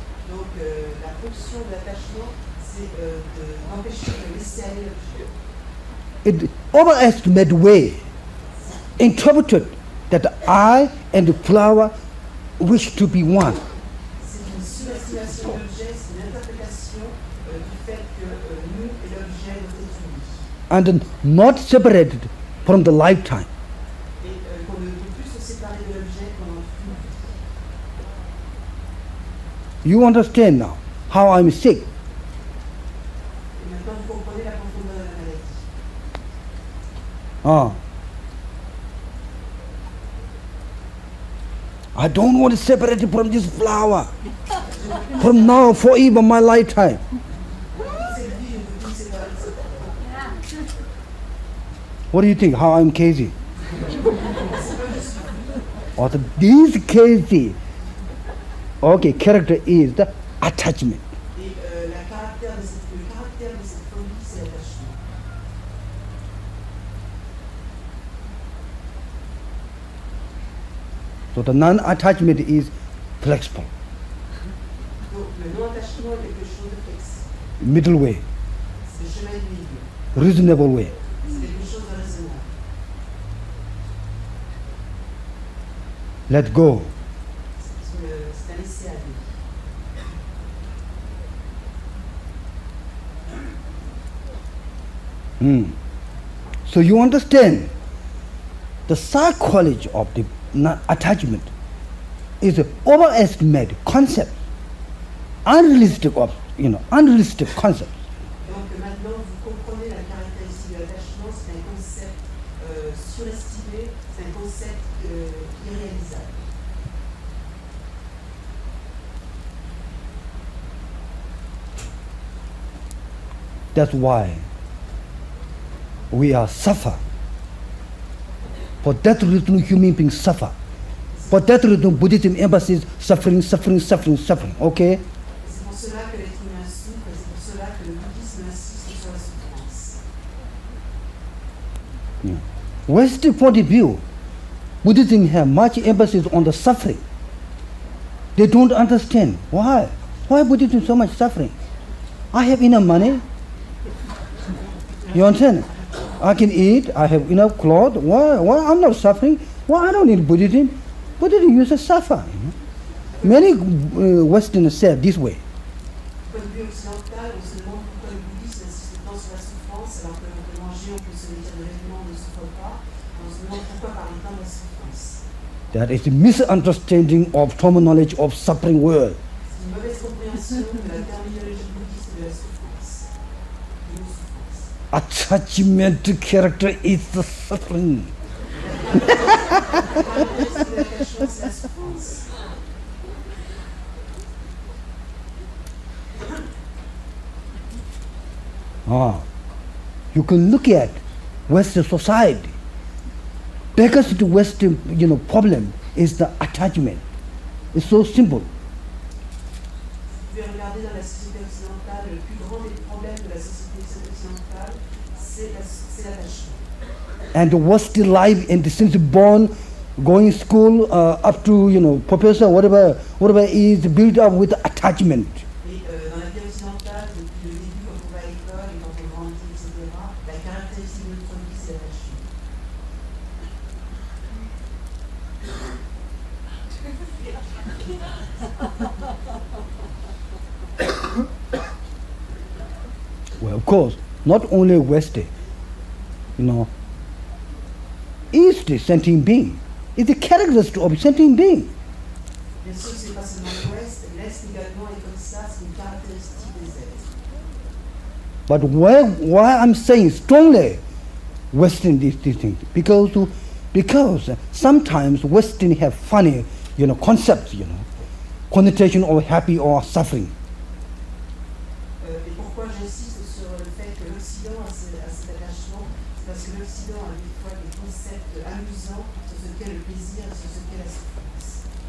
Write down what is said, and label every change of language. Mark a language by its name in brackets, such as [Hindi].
[French] Donc la fonction de l'attachement, c'est d'empêcher de laisser aller l'objet. [English] It overestimate way interpreted that I and the flower wish to be one. [French] C'est une surestimation de l'objet, c'est une interprétation du fait que nous et l'objet doivent être unis. [English] And not separated from the lifetime. [French] Et qu'on ne peut plus se séparer de l'objet pendant toute une vie. [English] You understand now how I'm sick. [French] Et maintenant, vous comprenez la profondeur de la maladie. [English] I don't want to separate it from this flower. From now, forever, my lifetime. [French] Cette vie, je ne peux plus me séparer de cette fleur. [English] What do you think? How I'm crazy? Or this crazy. Okay, character is the attachment. [French] Et le caractère de cette folie, c'est l'attachement. [English] So the non-attachment is flexible, [French] Donc le non-attachement est quelque chose de flexible. [English] middle way, [French] C'est le chemin du milieu. [English] reasonable way. [French] C'est quelque chose de raisonnable. [English] Let go. [French] C'est un laisser aller. [English] So you understand the psychology of the attachment is an overestimated concept, unrealistic concept. [French] Donc maintenant, vous comprenez la caractéristique de l'attachement, c'est un concept surestimé, c'est un concept irréalisable. [English] That's why we are suffer. For that reason, human beings suffer. For that reason, Buddhism emphasizes suffering, suffering, suffering, suffering. Okay? [French] Et c'est pour cela que l'être humain souffre, et c'est pour cela que le bouddhisme insiste sur la souffrance. [English] Western point of view, Buddhism has much emphasis on the suffering. They don't understand why. Why Buddhism so much suffering? I have enough money. You understand? I can eat. I have enough clothes. Why I'm not suffering? Why I don't need Buddhism? Buddhism uses suffer. Many Westerners say this way. [French] Du point de vue occidental, on se demande pourquoi le bouddhisme insiste tant sur la souffrance, alors que l'on peut manger, on peut se vêtir de vêtements, on ne souffre pas. On se demande pourquoi parler tant de la souffrance. [English] That is a misunderstanding of terminology of suffering word. [French] C'est une mauvaise compréhension de la terminologie bouddhiste de la souffrance. De nos souffrances. [English] Attachment to character is the suffering. [French] La caractéristique de l'attachement, c'est la souffrance. [English] You can look at Western society. Because the Western problem is the attachment. It's so simple. [French] Vous pouvez regarder dans la société occidentale, le plus grand des problèmes de la société occidentale, c'est l'attachement. [English] And what's the life and since born, going school up to professor, whatever is built up with attachment. [French] Et dans la vie occidentale, depuis le début, quand on va à l'école et quand on grandit, etc., la caractéristique de notre vie, c'est l'attachement. [English] Well, of course, not only West, East sentient being. It's a characteristic of sentient being. [French] Bien sûr, c'est pas seulement l'Ouest, l'Est également est comme ça, c'est une caractéristique des êtres. [English] But why I'm saying strongly Western these things? Because sometimes Western have funny, concepts, connotation of happy or suffering. [French] Et pourquoi j'insiste sur le fait que l'Occident a cet attachement, c'est parce que l'Occident a des fois des concepts amusants sur ce qu'est le plaisir et sur ce qu'est la souffrance.